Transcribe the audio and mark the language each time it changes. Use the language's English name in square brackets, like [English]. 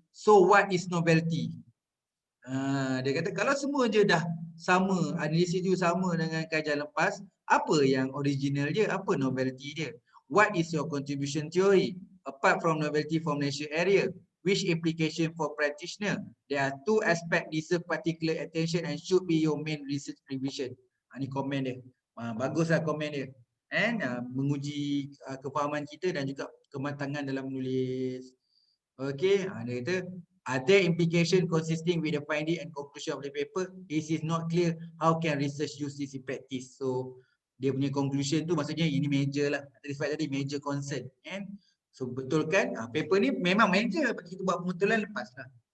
[English] So what is novelty? [Malay] Dia kata kalau semua je dah sama, analisis tu sama dengan kajian lepas, apa yang original dia? Apa novelty dia? [English] What is your contribution theory? apart from novelty formulation area, which implication for practitioner? There are two aspects deserve particular attention and should be your main research revision. [Malay] Ni komen dia. Baguslah komen dia. And menguji kefahaman kita dan juga kematangan dalam menulis. [English] Okay, [Malay] dia kata, [English] are there implication consisting with the finding and conclusion of the paper? It is not clear how can research use this in practice. So, [Malay] dia punya conclusion tu maksudnya ini major lah. Tadi [English] major concern. [Malay] So betulkan paper ni memang major, kita buat pembetulan lepas lah.